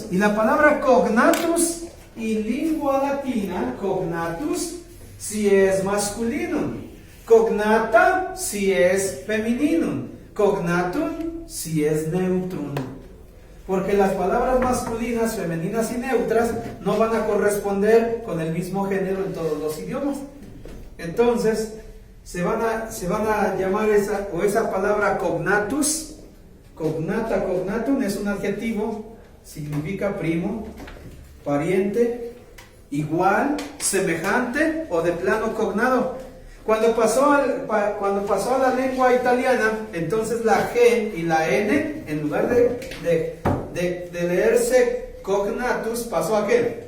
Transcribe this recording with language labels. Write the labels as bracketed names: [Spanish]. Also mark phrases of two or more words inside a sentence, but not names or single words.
[Spanish] Y la palabra cognatus en lengua latina, cognatus, si es masculino, cognata si es femenino, cognatum si es neutrum. Porque las palabras masculinas, femeninas y neutras no van a corresponder con el mismo género en todos los idiomas. Entonces, se van a llamar esa palabra [Latin] cognatus, cognata, cognatum, [Spanish] es un adjetivo, significa primo, pariente, igual, semejante o de plano cognado. Cuando pasó a la lengua italiana, entonces la G y la N, en lugar de leerse cognatus, pasó a qué?